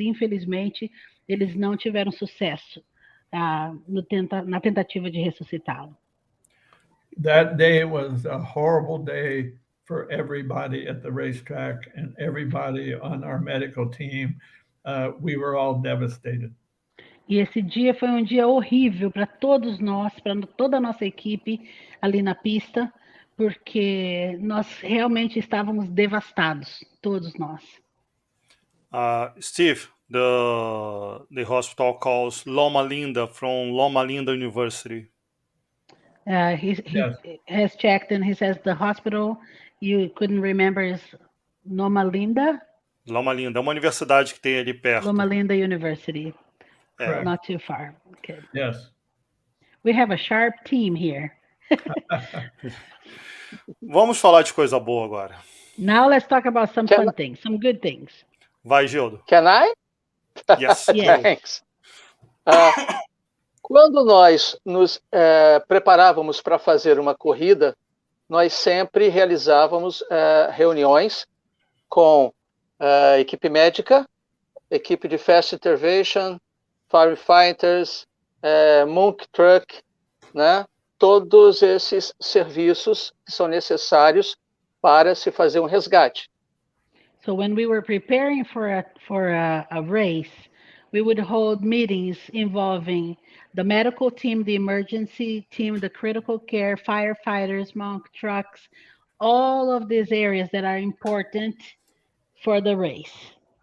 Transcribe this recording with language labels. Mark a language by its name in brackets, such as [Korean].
[Portuguese] Infelizmente, eles não tiveram sucesso na tentativa de ressuscitá-lo. [English] That day was a horrible day for everybody at the racetrack and everybody on our medical team. We were all devastated. [Portuguese] E esse dia foi um dia horrível para todos nós, para toda a nossa equipe ali na pista, porque nós realmente estávamos devastados, todos nós. [English] Steve, the hospital calls Loma Linda from Loma Linda University. He has checked and he says the hospital you couldn't remember is Loma Linda? [Portuguese] Loma Linda, é uma universidade que tem ali perto. [English] Loma Linda University. [Portuguese] É. [English] Not too far. Okay. Yes. We have a sharp team here. [Portuguese] Vamos falar de coisa boa agora. [English] Now let's talk about some fun things, some good things. [Portuguese] Vai, Gildo. [English] Can I? Yes. Yes. Thanks. [Portuguese] Quando nós nos preparávamos para fazer uma corrida, nós sempre realizávamos reuniões com equipe médica, equipe de [English] fast intervention, firefighters, monk truck, [Portuguese] né? Todos esses serviços que são necessários para se fazer um resgate. [English] So when we were preparing for a race, we would hold meetings involving the medical team, the emergency team, the critical care, firefighters, monk trucks, all of these areas that are important for the race.